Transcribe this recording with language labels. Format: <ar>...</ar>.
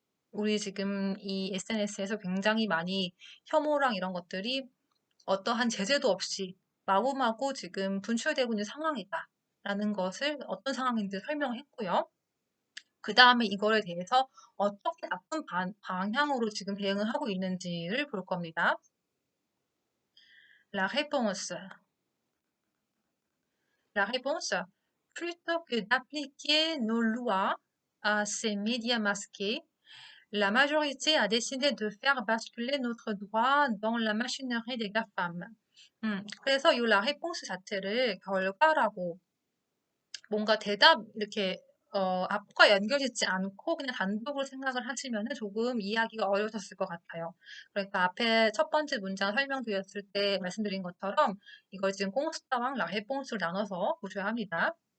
<ko>우리 지금 이 SNS에서 굉장히 많이 혐오랑 이런 것들이 어떠한 제재도 없이 마구마구 지금 분출되고 있는 상황이다. 라는 것을 어떤 상황인지 설명했고요. 그 다음에 이거에 대해서 어떻게 나쁜 방향으로 지금 대응을 하고 있는지를 볼 겁니다.</ko> <fr>La réponse. La réponse, plutôt que d'appliquer nos lois à ces médias masqués, la majorité a décidé de faire basculer notre droit dans la machinerie des GAFAM.</fr> <ko>그래서 이 la réponse 자체를 결과라고 뭔가 대답 이렇게 앞과 연결짓지 않고 그냥 단독으로 생각을 하시면은 조금 이해하기가 어려우셨을 것 같아요. 그러니까 앞에 첫 번째 문장 설명드렸을 때 말씀드린 것처럼 이걸 지금 꽁스타랑 라해뽕스를 나눠서 보셔야 합니다.</ko>